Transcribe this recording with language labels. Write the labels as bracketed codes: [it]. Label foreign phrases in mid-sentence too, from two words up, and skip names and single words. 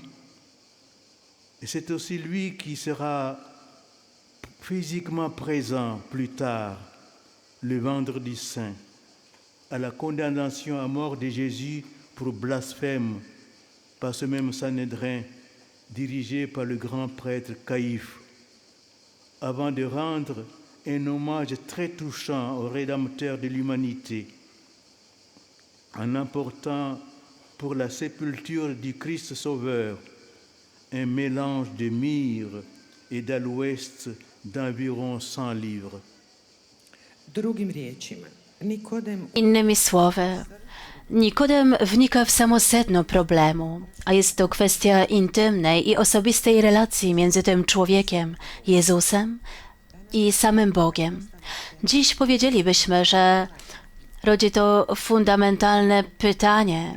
[fr] Et c'est aussi lui qui sera physiquement présent plus tard, le vendredi saint, à la condamnation à mort de Jésus pour blasphème par ce même Sanhédrin dirigé par le grand prêtre Caïphe, avant de rendre un hommage très touchant au Rédempteur de l'humanité en apportant pour la sépulture du Christ Sauveur un mélange de myrrhe et d'aloès d'environ 100 livres. [hr] Drugim riječima, Nikodem [pl] Innymi słowy, Nikodem wnika w samo sedno problemu, a jest to kwestia intymnej i osobistej relacji między tym człowiekiem, Jezusem, i samym Bogiem. Dziś powiedzielibyśmy, że rodzi to fundamentalne pytanie.